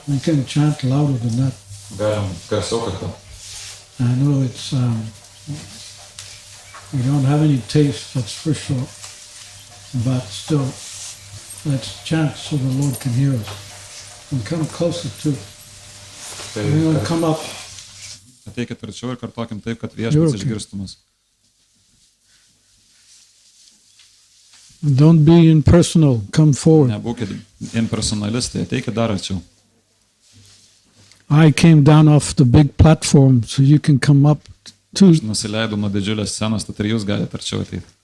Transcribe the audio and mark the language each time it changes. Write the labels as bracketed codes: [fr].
[en] I can chant louder than that. [lt] Galim garsiau kartu. [en] I know it's, we don't have any taste, that's for sure. But still, let's chant so the Lord can hear us. And come closer too. We're going to come up. [lt] Ateikit arčiau ir kartokim taip, kad viešpats išgirstų mus. [en] Don't be impersonal, come forward. [lt] Nebūkit impersonalistai, ateikit dar arčiau. [en] I came down off the big platform, so you can come up too. [lt] Aš nusileidau nuo didžiulės scenos, tad ir jūs galite arčiau ateiti.